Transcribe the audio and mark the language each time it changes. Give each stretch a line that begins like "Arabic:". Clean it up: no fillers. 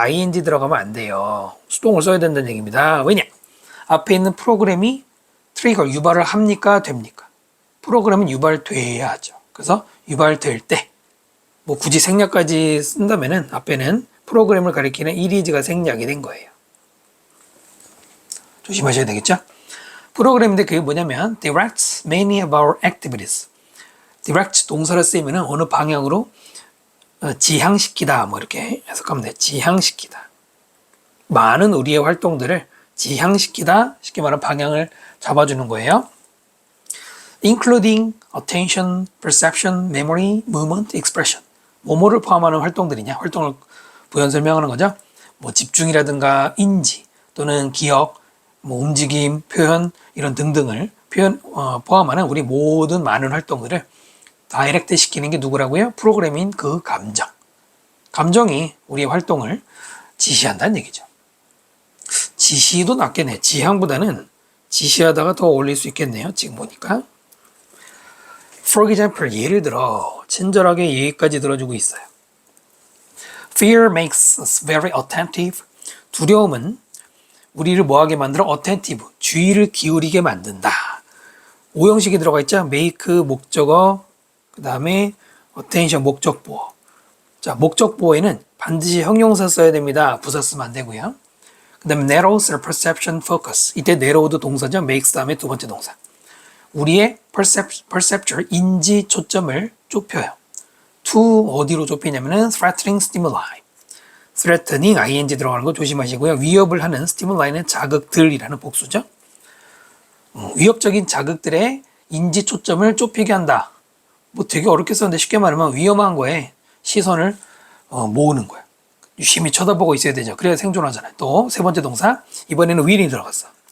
Korean: ing 들어가면 안 돼요. 수동을 써야 된다는 얘기입니다. 왜냐? 앞에 있는 프로그램이 트리거 유발을 합니까? 됩니까? 프로그램은 유발돼야 하죠. 그래서 유발될 때, 뭐 굳이 생략까지 쓴다면은 앞에는 프로그램을 가리키는 is가 생략이 된 거예요. 조심하셔야 되겠죠? 프로그램인데 그게 뭐냐면
English: directs many of our activities.
Korean: direct 동사를 쓰이면은 어느 방향으로 지향시키다 뭐 이렇게 해석하면 돼. 지향시키다. 많은 우리의 활동들을 지향시키다, 쉽게 말하면 방향을 잡아주는 거예요.
English: including attention, perception, memory, movement, expression.
Korean: 뭐뭐를 포함하는 활동들이냐? 활동을 부연 설명하는 거죠. 뭐 집중이라든가 인지 또는 기억, 뭐 움직임, 표현 이런 등등을 포함하는 우리 모든 많은 활동들을 다이렉트 시키는 게 누구라고요? 프로그램인 그 감정. 감정이 우리의 활동을 지시한다는 얘기죠. 지시도 낫겠네. 지향보다는 지시하다가 더 어울릴 수 있겠네요. 지금 보니까.
English: For example,
Korean: 예를 들어 친절하게 예까지 들어주고 있어요.
English: Fear makes us very attentive.
Korean: 두려움은 우리를 뭐하게 만들어?
English: attentive.
Korean: 주의를 기울이게 만든다. 오형식이 들어가 있죠. make 목적어, 그 다음에 attention 목적보어. 자, 목적보어에는 반드시 형용사 써야 됩니다. 부사 쓰면 안 되고요. 그 다음에
English: narrows their perception focus.
Korean: 이때 narrow도 동사죠. makes 다음에 두 번째 동사. 우리의 perceptual 인지 초점을 좁혀요.
English: to
Korean: 어디로 좁히냐면은
English: threatening stimuli.
Korean: threatening ing 들어가는 거 조심하시고요. 위협을 하는 stimul이는 자극들이라는 복수죠. 위협적인 자극들의 인지 초점을 좁히게 한다. 뭐 되게 어렵게 썼는데 쉽게 말하면 위험한 거에 시선을 모으는 거야. 유심히 쳐다보고 있어야 되죠. 그래야 생존하잖아요. 또 세 번째 동사, 이번에는 will이 들어갔어.